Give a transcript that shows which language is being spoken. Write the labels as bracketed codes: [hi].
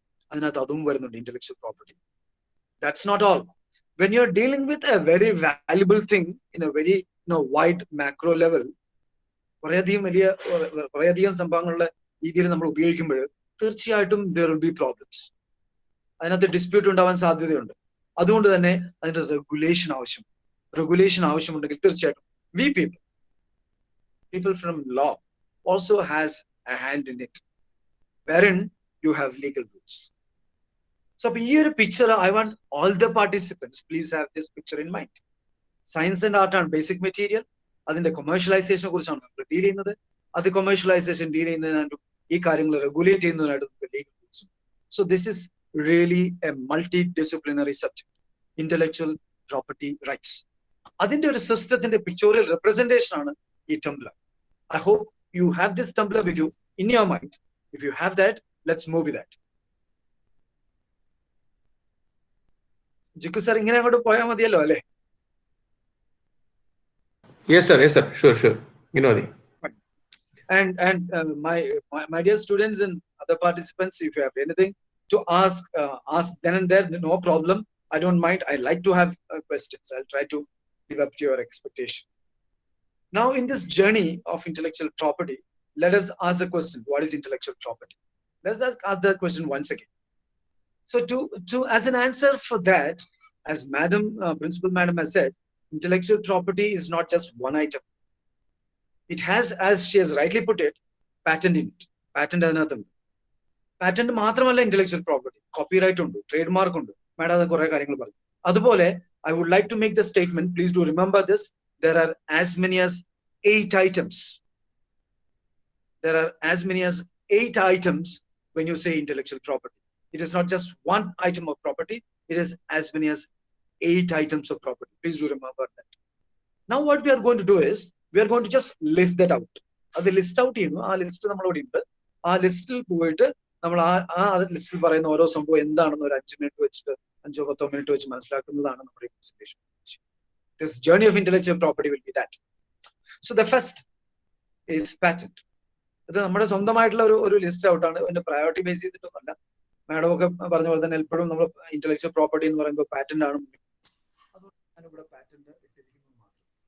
[ml] അതിനകത്ത് അതും വരുന്നുണ്ട്, intellectual property. [en] That's not all. When you are dealing with a very valuable thing in a very wide macro level, [ml] കുറേയധികം സംഭവങ്ങളുടെ രീതിയിൽ നമ്മൾ ഉപയോഗിക്കുമ്പോൾ തീർച്ചയായിട്ടും [en] there will be problems. [ml] അതിനകത്ത് ഡിസ്പ്യൂട്ട് ഉണ്ടാവാൻ സാധ്യതയുണ്ട്. അതുകൊണ്ട് തന്നെ അതിന്റെ റെഗുലേഷൻ ആവശ്യമുണ്ടെങ്കിൽ തീർച്ചയായിട്ടും [en] we people from law also has a hand in it, wherein you have legal rules. So [ml] ഈ ഒരു picture [en] I want all the participants please have this picture in mind. [ml] Science and art ആണ് basic material. അതിന്റെ കൊമേഴ്ഷ്യലൈസേഷനെ കുറിച്ചാണ് നമ്മൾ deal ചെയ്യുന്നത്. അത് commercialisation deal ചെയ്യുന്നതിനായിട്ടും ഈ കാര്യങ്ങൾ regulate ചെയ്യുന്നതിനായിട്ടും legal റൂൾസും. [en] So this is really a multidisciplinary subject, intellectual property rights. [ml] അതിന്റെ ഒരു സിസ്റ്റത്തിന്റെ പിക്ചോറിയൽ റെപ്രസെന്റേഷൻ ആണ് ഈ Tumblr. [en] I hope you have this tumbler with you in your mind. If you have that, let's move with that. [ml] Jiku sir, ingane angotu poya madiyallo alle? [en] Yes sir, sure. Ginodi. And my dear students and other participants, if you have anything to ask then and there, no problem. I don't mind. I like to have questions. I'll try to live up to your expectation. Now, in this journey of intellectual property, let us ask the question: what is intellectual property? Let's ask that question once again. So, to as an answer for that, as Principal Madam has said, intellectual property is not just one item. It has, as she has rightly put it, patent in it. Patent another. [ml] Patent മാത്രമല്ല intellectual property. Copyright ഉണ്ട്, trademark ഉണ്ട്. Madam അത് കുറേ കാര്യങ്ങൾ പറഞ്ഞു. [en] അതുപോലെ, I would like to make the statement. Please do remember this. There are as many as 8 items. There are as many as 8 items when you say intellectual property. It is not just one item of property. It is as many as 8 items of property. Please do remember that. Now what we are going to do is, we are going to just list that out. [ml] അത് list out ചെയ്യുന്നു. ആ list നമ്മളോട് ഉണ്ട്. ആ ലിസ്റ്റിൽ പോയിട്ട് നമ്മൾ ആ ലിസ്റ്റിൽ പറയുന്ന ഓരോ സംഭവം എന്താണെന്ന് ഒരു 5 മിനിറ്റ് വെച്ചിട്ട് 5-10 മിനിറ്റ് വെച്ച് മനസ്സിലാക്കുന്നതാണ് നമ്മുടെ presentation. [en] This journey of intellectual property will be that. So the first is patent. [ml] ഇത് നമ്മുടെ സ്വന്തമായിട്ടുള്ള ഒരു ലിസ്റ്റ് ഔട്ട് ആണ്. അതിന്റെ പ്രയോറിറ്റി ബേസ് ചെയ്തിട്ടൊന്നുമല്ല. മാഡം ഒക്കെ പറഞ്ഞ പോലെ തന്നെ എപ്പോഴും നമ്മൾ ഇന്റലക്ച്വൽ പ്രോപ്പർട്ടി എന്ന് പറയുമ്പോൾ പാറ്റന്റ് ആണ്. അതുകൊണ്ട് ഇവിടെ പാറ്റന്റ് ഇട്ടിരിക്കുന്നത് മാത്രം.